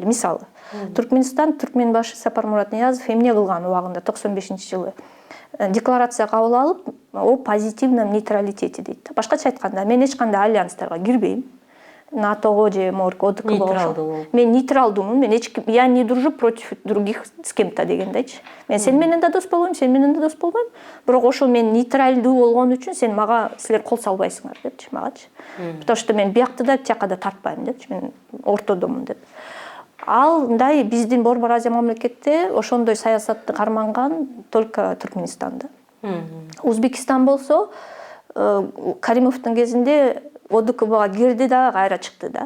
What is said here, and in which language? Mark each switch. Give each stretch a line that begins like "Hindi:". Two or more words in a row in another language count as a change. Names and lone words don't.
Kyrgyz: Мисалы, Түркмөн башы Сапар Мурат Ниязов эмне кылган убагында 95-жылы декларация кабыл алып,
Russian: о позитивном нейтралитете
Kyrgyz: дейт. Башкача айтканда, мен эч кандай альянстарга кирбейм. НАТОго же ОДКБго. Мен нейтралдумун, мен
Russian: я не дружу против других с кем-то
Kyrgyz: дегендейчи. Мен сен менен да дос болбойм, сен менен да дос болбойм. Бирок ошол мен нейтралдуу болгон үчүн сен мага силер кол салбайсыңар депчи магачы.
Russian: Потому что
Kyrgyz: мен биякты да тияка да тартпайм депчи. Мен ортодомун деп. Ал мындай биздин Борбор Азия мамлекетте ошондой саясатты карманган только Түркмөнстанда. Узбекистан болсо Каримовдун кезинде ОДКБга кирди да, кайра чыкты да.